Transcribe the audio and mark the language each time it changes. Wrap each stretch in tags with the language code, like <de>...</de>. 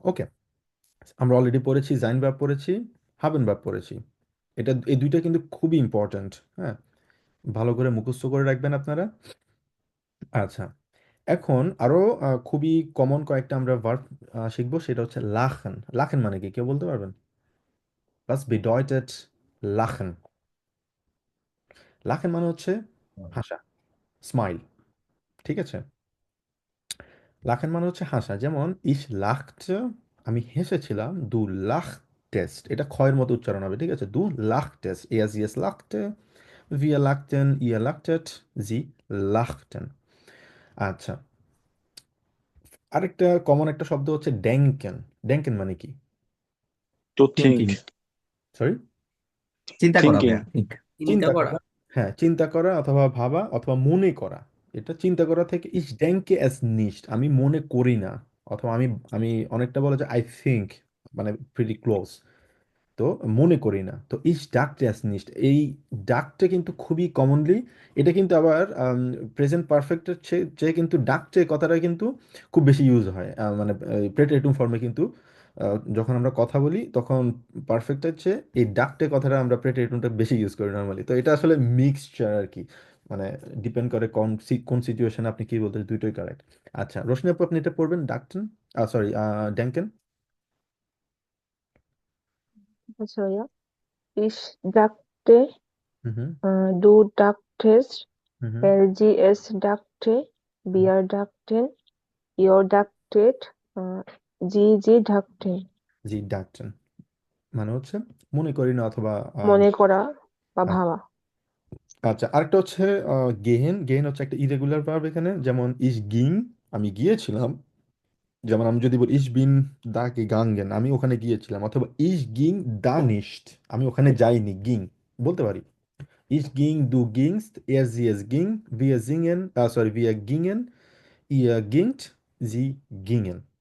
<bn>ওকে, আমরা অলরেডি পড়েছি জাইন ভার্ব পড়েছি, হাবেন ভার্ব পড়েছি। এই দুইটা কিন্তু খুবই ইম্পর্ট্যান্ট। হ্যাঁ, ভালো করে মুখস্থ করে রাখবেন আপনারা। আচ্ছা, এখন আরো খুবই কমন কয়েকটা আমরা ভার্ব শিখবো, সেটা হচ্ছে লাখেন। লাখেন মানে কি, কেউ বলতে পারবেন?</bn> <de>Was bedeutet লাখেন?</de> <bn>লাখেন মানে হচ্ছে হাসা, স্মাইল। ঠিক আছে, লাখেন মানে হচ্ছে হাসা। যেমন ইস লাখতে, আমি হেসেছিলাম, দু লাখ টেস্ট, এটা ক্ষয়ের মতো উচ্চারণ হবে, ঠিক আছে?</bn> <de>দু লাখ টেস্ট, er sie es lachte, wir lachten, ihr lachtet, sie lachten।</de> <bn>আচ্ছা, আরেকটা কমন একটা শব্দ হচ্ছে ড্যাঙ্কেন। ড্যাঙ্কেন মানে কি?</bn> <en>To thinking, think,</en> <bn>সরি, চিন্তা করা</bn> <en>thinking,</en> <bn>ভাইয়া think। চিন্তা চিন্তা করা। করা। হ্যাঁ, চিন্তা করা অথবা ভাবা অথবা মনে করা। এটা চিন্তা করা থেকে ইস ডেঙ্কে অ্যাস নিস্ট, আমি মনে করি না, অথবা আমি আমি অনেকটা বলা যায় আই থিঙ্ক, মানে প্রিটি ক্লোজ। তো মনে করি না, তো ইস ডাকতে অ্যাস নিস্ট, এই ডাকতে কিন্তু খুবই কমনলি, এটা কিন্তু আবার প্রেজেন্ট পারফেক্টের চেয়ে চেয়ে কিন্তু ডাকতে কথাটা কিন্তু খুব বেশি ইউজ হয়, মানে প্রেটেরিটুম ফর্মে কিন্তু যখন আমরা কথা বলি তখন পারফেক্টের চেয়ে এই ডাকতে কথাটা আমরা প্রেটেরিটুমটা বেশি ইউজ করি নর্মালি। তো এটা আসলে মিক্সচার আর কি, মানে ডিপেন্ড করে কোন সিচুয়েশনে আপনি কি বলতে, দুইটাই কারেক্ট। আচ্ছা, রোশনি আপু, আপনি এটা পড়বেন ডাকটেন, সরি, ড্যাঙ্কেন। আচ্ছা ভাইয়া,</bn> <de>ich dachte, হুম হুম du dachtest, হুম হুম। LGS dachte, হুম। wir dachten, ihr dachtet, sie dachten।</de> <bn>জি ডাকটেন মানে হচ্ছে মনে করি না অথবা মনে করা বা আ- ভাবা। আচ্ছা, আরেকটা হচ্ছে গেহেন। গেহেন হচ্ছে একটা ইরেগুলার ভার্ব এখানে, যেমন ইস গিং, আমি গিয়েছিলাম। যেমন আমি যদি বলি ইস বিন দা গাঙ্গেন, আমি ওখানে গিয়েছিলাম, অথবা ইস গিং দা নিস্ট, আমি ওখানে যাইনি, গিং বলতে পারি।</bn> <de>ইস গিং দু গিংস্ট, er sie es ging, wir singen, সরি, wir gingen, ihr gingt, sie gingen।</de>